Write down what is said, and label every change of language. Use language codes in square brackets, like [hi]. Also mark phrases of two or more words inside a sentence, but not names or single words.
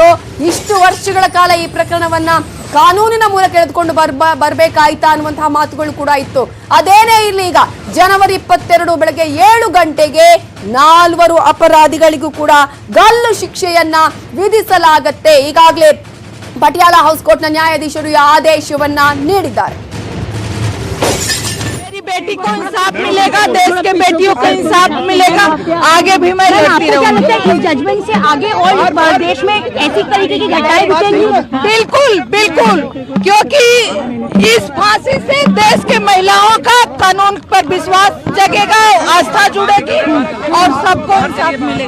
[kn] ಇಷ್ಟು ವರ್ಷಗಳ ಕಾಲ ಈ ಪ್ರಕರಣವನ್ನ ಕಾನೂನಿನ ಮೂಲಕ ಎಳೆದುಕೊಂಡು ಬರ್ಬೇಕಾಯ್ತಾ ಅನ್ನುವಂತಹ ಮಾತುಗಳು ಕೂಡ ಇತ್ತು. ಅದೇನೇ ಇಲ್ಲಿ ಈಗ ಜನವರಿ 22 ಬೆಳಗ್ಗೆ 7 ಗಂಟೆಗೆ 4 ಅಪರಾಧಿಗಳಿಗೂ ಕೂಡ ಗಲ್ಲು ಶಿಕ್ಷೆಯನ್ನ ವಿಧಿಸಲಾಗತ್ತೆ. ಈಗಾಗಲೇ ಪಟಿಯಾಲ ಹೌಸ್ ಕೋರ್ಟ್ನ ನ್ಯಾಯಾಧೀಶರು ಈ ಆದೇಶವನ್ನ ನೀಡಿದ್ದಾರೆ. [hi] बेटी को इंसाफ मिलेगा, देश के बेटियों को इंसाफ मिलेगा, आगे भी मैं लड़ती रहूंगी। इस जजमेंट से आगे और देश में ऐसी तरीके की घटनाएं घटेंगी? बिल्कुल बिल्कुल, क्योंकि इस फांसी से देश के महिलाओं का कानून पर विश्वास जगेगा, आस्था जुड़ेगी और सबको इंसाफ मिलेगा।